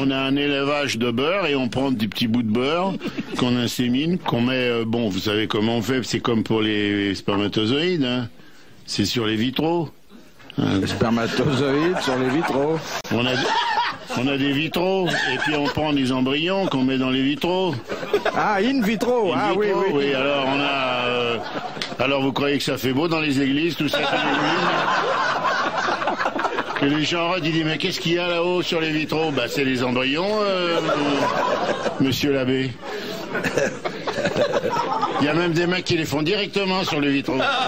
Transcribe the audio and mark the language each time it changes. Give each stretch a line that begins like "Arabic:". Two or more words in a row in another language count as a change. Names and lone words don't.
French: On a un élevage de beurre et on prend des petits bouts de beurre qu'on insémine, qu'on met... bon, vous savez comment on fait, c'est comme pour les spermatozoïdes, hein. C'est sur les vitraux. Les spermatozoïdes sur les vitraux. On a des vitraux, et puis on prend des embryons qu'on met dans les vitraux. Ah,
Latin: in vitro.
French: In vitro, oui, oui. Alors on a... alors vous croyez que ça fait beau dans les églises, tout ça? Que les gens ils disent, mais qu'est-ce qu'il y a là-haut sur les vitraux? Bah c'est les embryons, monsieur l'abbé. Il y a même des mecs qui les font directement sur le vitraux.